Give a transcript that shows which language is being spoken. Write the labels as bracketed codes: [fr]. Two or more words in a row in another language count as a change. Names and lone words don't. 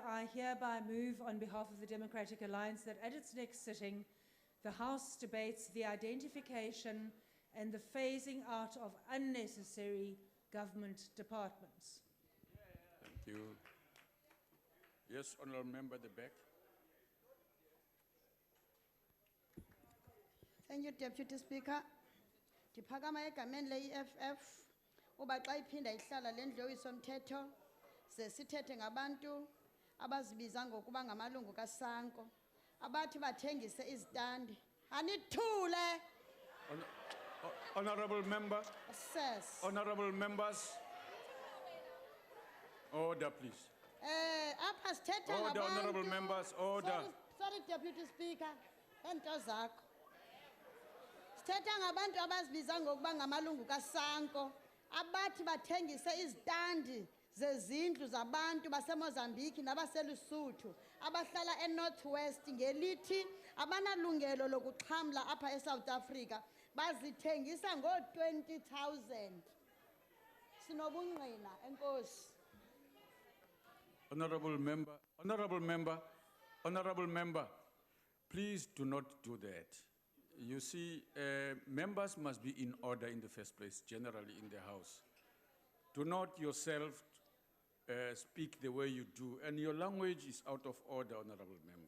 [en] I hereby move on behalf of the Democratic Alliance that at its next sitting, the House debates the identification and the phasing out of unnecessary government departments. Thank you. Yes, Honorable Member at the back. Thank you, Deputy Speaker. [xh] Ndiphakama egameni le-EFF uba xa iphinda ihlala le ndlu yomthetho ze sithethe ngabantu abazibiza ngokuba ngamalungu kaSanko abathi bathengise izitandi. Anithule. [en] Honorable Member. Assess. Honorable Members. Order, please. [xh] Apha sithetha [en] Order, [xh] ngabantu. [en] Honorable Members, order. Sorry, Deputy Speaker. [xh] Ento zakho. Sithetha ngabantu abazibiza ngokuba ngamalungu kaSanko abathi bathengise izitandi zezindlu zabantu baseMozambique nabaseLesotho abahlala eNorthwest ngelithi abanalungelo lokuxhamla apha eSouth Africa bazithengisa ngo-20,000. Sinobungqina, enkosi. [en] Honorable Member, Honorable Member, Honorable Member, please do not do that. You see, members must be in order in the first place, generally in the House. Do not yourself speak the way you do, and your language is out of order, Honorable Member.